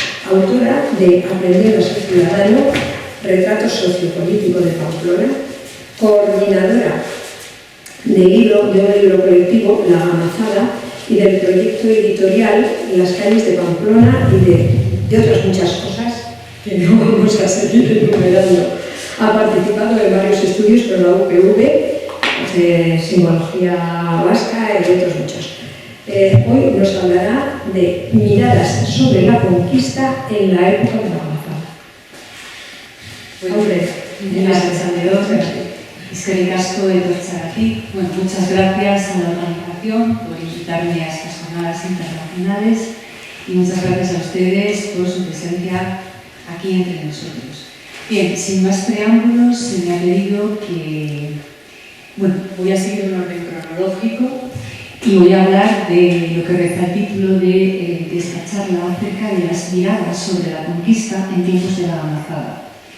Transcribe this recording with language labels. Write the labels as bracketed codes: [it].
[es] Autora de Aprendiendo a ser ciudadano, retrato sociopolítico de Pamplona, coordinadora de un libro colectivo, La Gamazada, y del proyecto editorial Las calles de Pamplona y de otras muchas cosas que no vamos a seguir enumerando. Ha participado en varios estudios con la UPV, de simbología vasca y de otros muchos. Hoy nos hablará de miradas sobre la conquista en la época de la Gamazada. Gracias, Andreos. [eu] Eskerrik asko etortzeagatik. [es] Bueno, muchas gracias a la organización por invitarme a estas jornadas internacionales y muchas gracias a ustedes por su presencia aquí entre nosotros. Bien, sin más preámbulos, se me ha pedido que voy a seguir un orden cronológico y voy a hablar de lo que reza el título de esta charla acerca de las miradas sobre la conquista en tiempos de la Gamazada.